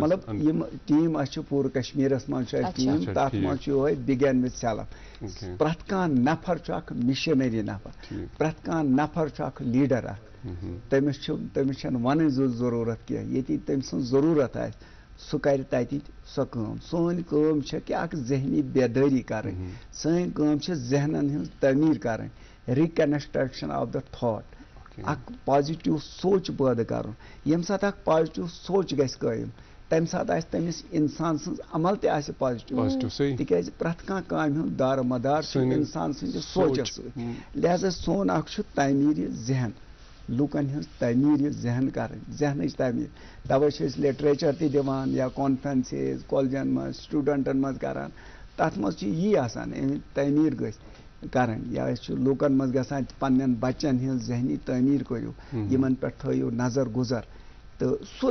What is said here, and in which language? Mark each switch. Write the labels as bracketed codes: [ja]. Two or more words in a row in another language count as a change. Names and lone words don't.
[ks] مطلب یِم ٹیٖم اَسہِ چھُ پوٗرٕ کشمیٖرس منٛز چھُ اَسہِ ٹیٖم تتھ منٛز چھُ یِہوے [en] begin with self [ks] پرٛٮ۪تھ کانٛہہ نفر چھُ اکھ مِشنری نفر پرٛٮ۪تھ کانٛہہ نفر چھُ اکھ لیٖڈر اکھ تٔمِس چھنہٕ ونٕنۍ ضروٗرت کینٛہہ ییٚتہِ تٔمۍ سٕنٛز ضروٗرت آسہِ سہ کر تتی سو کام سون کام چھ کہ اک ذہنی بیداری کریں سن کام چھ ذہنن ہن تعمیر کریں [en] reconstruction of the thought [ks] اک پازیٹیو سوچ پٲدٕ کرُن ییٚمہِ ساتہٕ اکھ پازیٹیو سوچ گژھِ قٲیِم تمہِ ساتہٕ آسہِ تٔمِس اِنسان سٕنٛز عمل تہِ آسہِ پازیٹیو تِکیازِ پرٛٮ۪تھ کانٛہہ کامہِ ہُنٛد دار مدار چھُ اِنسان سٕنٛدِس سونٛچس سۭتۍ لہذا سون اکھ چھُ تعمیٖرِ ذہن لوٗکن ہٕنٛز تعمیٖرِ ذہن کرٕنۍ ذہنٕچ تعمیٖر تَوے چھِ أسۍ لِٹریچر تہِ دِوان یا کانفرنسز کالجن منٛز سٹوٗڈنٹن منٛز کران تتھ منٛز چھُ یی آسان اَمِچ تعمیٖر گژھِ کرٕنۍ یا أسۍ چھِ لوٗکن منٛز گژھان پننٮ۪ن بچن ہٕنٛز ذہنی تعمیٖر کٔرِو یِمن پٮ۪ٹھ تھٲیِو نظر گُزر تہٕ سۄے